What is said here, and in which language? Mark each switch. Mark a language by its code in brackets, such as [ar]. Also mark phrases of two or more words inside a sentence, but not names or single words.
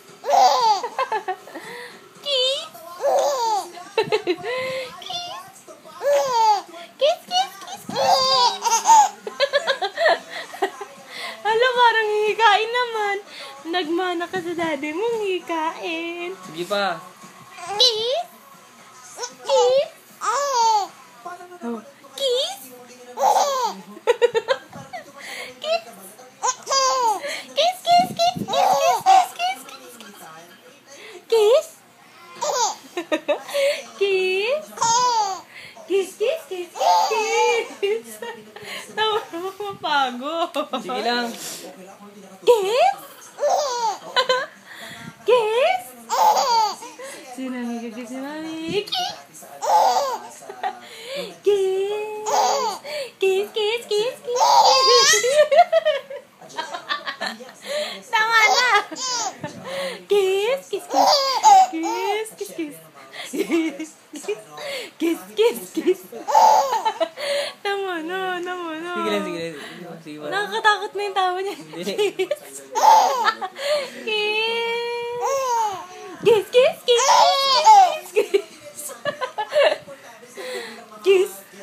[en] Kiss? Kiss, kiss, kiss, kiss. [tl] Hala, parang hihikain naman. Nagmana ka sa daddy mong hikain. Sige pa. [en] Kiss? Kiss? Oh. Kiss? Kiss? Kiss, kiss, kiss, kiss, kiss, kiss, kiss, kiss. Kiss? Kiss, kiss, kiss, kiss. [tl] Tawa mo, mapagod. Sige lang. [en] Kiss? Kiss? [tl] Sinamigay si Mami. [en] Kiss? Kiss? Kiss, kiss, kiss, kiss. [tl] Tama na. [en] Kiss, kiss, kiss. Kiss, kiss, kiss. Kiss, kiss, kiss. [tl] Tama na, tama na. Sige lang, sige lang. Sige pa. Nakakatakot na yung tawa niya. [en] Kiss. Kiss. Kiss, kiss, kiss, kiss, kiss. Kiss.